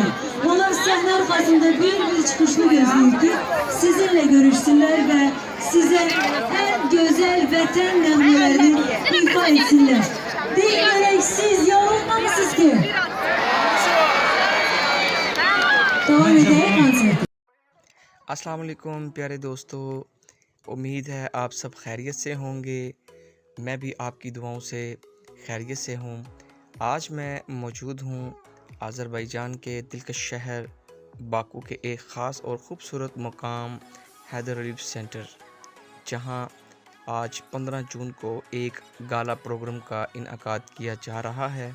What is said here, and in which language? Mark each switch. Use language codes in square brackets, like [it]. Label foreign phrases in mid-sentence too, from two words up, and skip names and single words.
[az] Onlar sahne arkasında bir çıkışını gözlüyor ki sizinle görüşsünler ve size en güzel vatan nağmelerini ifa etsinler. Dinleyerek siz yorulmamışsınız ki. Devam edelim konserte. [ur] اسلام علیکم پیارے دوستوں، امید ہے آپ سب خیریت سے ہوں گے. میں بھی آپ کی دعاؤں سے خیریت سے ہوں. آج میں موجود ہوں آذربائیجان کے دلکش شہر باکو کے ایک خاص اور خوبصورت مقام حیدر علیف سینٹر، جہاں آج 15 جون کو ایک [en] gala program [ur] کا انعقاد کیا جا رہا ہے.